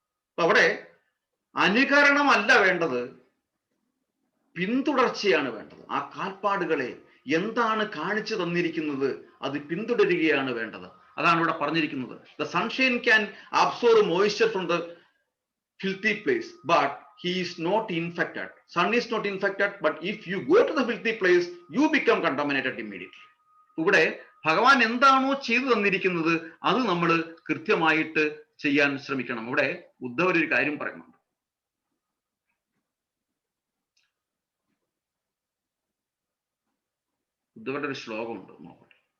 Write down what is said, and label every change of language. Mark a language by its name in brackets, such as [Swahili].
[Malayalam] അപ്പൊ അവിടെ അനുകരണമല്ല വേണ്ടത്, പിന്തുടർച്ചയാണ് വേണ്ടത്. ആ കാൽപ്പാടുകളെ എന്താണ് കാണിച്ചു തന്നിരിക്കുന്നത് അത് പിന്തുടരുകയാണ് വേണ്ടത്. അതാണ് ഇവിടെ പറഞ്ഞിരിക്കുന്നത്. [English] The sunshine can absorb moisture from the filthy place but he is not infected. Sun is not infected, but if you go to the filthy place, you become contaminated immediately. [Malayalam] ഇവിടെ ഭഗവാൻ എന്താണോ ചെയ്തു തന്നിരിക്കുന്നത് അത് നമ്മൾ കൃത്യമായിട്ട് ചെയ്യാൻ ശ്രമിക്കണം. ഇവിടെ ഉദ്ധവർ ഒരു കാര്യം പറയുന്നുണ്ട്. ഉദ്ധവരുടെ ഒരു ശ്ലോകമുണ്ട്, നോക്കട്ടെ.